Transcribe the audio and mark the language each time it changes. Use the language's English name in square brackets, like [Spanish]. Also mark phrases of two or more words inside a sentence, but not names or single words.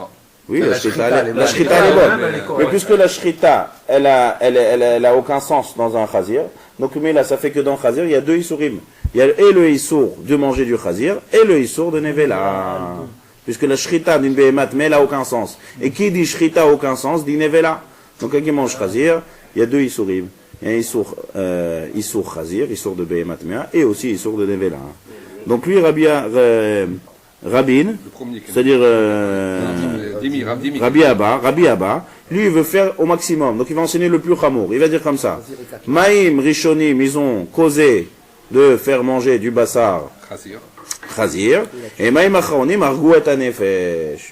[French] Oui, la shrita elle est bonne. Mais puisque la shrita, elle a aucun sens dans un chazir, donc mais là, ça fait que dans le chazir, il y a deux isurim. Il y a et le isur de manger du chazir et le isur de nevela. Puisque la shrita d'une behemat, mais elle n'a aucun sens. Et qui dit shrita n'a aucun sens, dit nevela. Donc quand il mange chazir, il y a deux isurim. Il y a un [Hebrew] איסור חזיר, [French] isur de behemat mea, et aussi isur de nevela. Donc lui, Rabin, c'est-à-dire Rabbi Abba, lui il veut faire au maximum, donc il va enseigner le plus chamour. Il va dire comme ça: [Hebrew] מים ראשונים, [French] ils ont causé de faire manger du [Hebrew] בשר חזיר, [French] et [Hebrew] מים אחרונים הרגו את הנפש.